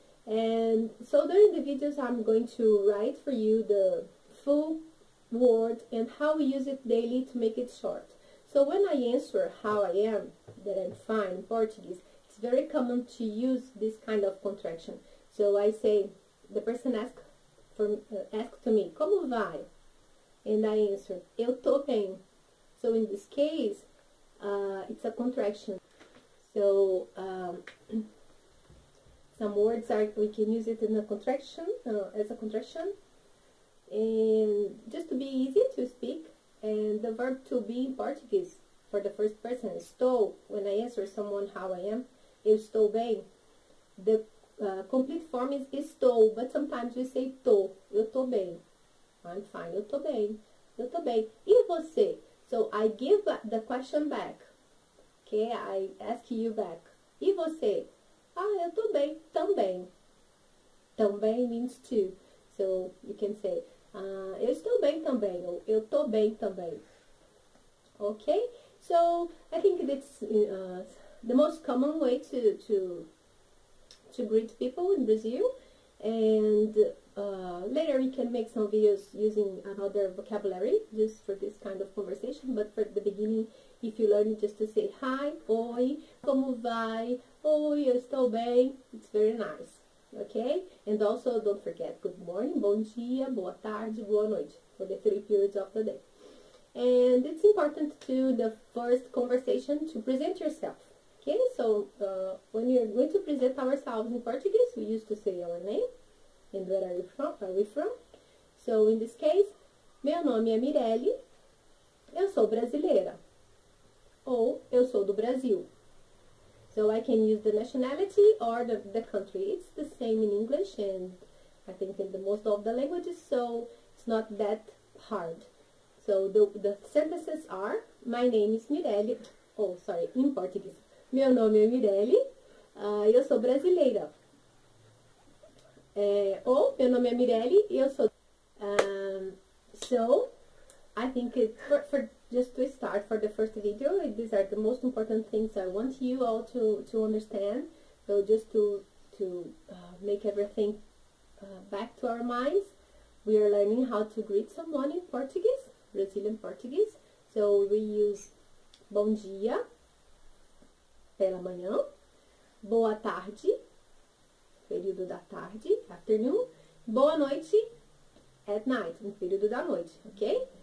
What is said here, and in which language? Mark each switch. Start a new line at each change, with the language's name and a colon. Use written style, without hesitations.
English: And so during the videos, I'm going to write for you the full word and how we use it daily to make it short. So when I answer how I am, that I'm fine in Portuguese, it's very common to use this kind of contraction. So I say, the person asks to me,
Portuguese: como vai?
English: And I answer,
Portuguese: eu tô bem.
English: So in this case, it's a contraction. So some words we can use it in a contraction, as a contraction. And just to be easy to speak, and the verb to be in Portuguese for the first person, estou. When I answer someone how I am,
Portuguese: eu estou bem.
English: The complete form is estou, but sometimes we say tô.
Portuguese: Eu tô bem.
English: I'm fine.
Portuguese: Eu tô bem. Eu tô bem. E você?
English: So I give the question back. Okay, I ask you back.
Portuguese: E você? Eu tô bem. Também.
English: Também means too. So you can say,
Portuguese: eu estou bem também, ou eu tô bem também.
English: Okay? So I think that's the most common way to greet people in Brazil. And later we can make some videos using another vocabulary just for this kind of conversation. But for the beginning, if you learn just to say hi,
Portuguese: oi, como vai, oi, eu estou bem,
English: it's very nice. Okay? And also don't forget good morning,
Portuguese: bom dia, boa tarde, boa noite
English: for the 3 periods of the day. And it's important to the first conversation to present yourself. Okay? So when you're going to present ourselves in Portuguese, we used to say our name and where are we from. So in this case,
Portuguese: meu nome é Mirelle, eu sou brasileira, ou eu sou do Brasil.
English: So I can use the nationality or the country. It's the same in English and I think in the most of the languages, so it's not that hard. So the sentences are, my name is Mirelle, in Portuguese.
Portuguese: Meu nome é Mirelle, eu sou brasileira. Ou, meu nome é Mirelle e eu sou...
English: So, I think for just to start for the first video, these are the most important things I want you all to understand. So just to make everything back to our minds, we are learning how to greet someone in Portuguese, Brazilian Portuguese. So we use
Portuguese: bom dia, pela manhã, boa tarde, período da tarde,
English: afternoon,
Portuguese: boa noite,
English: at night,
Portuguese: no período da noite,
English: okay?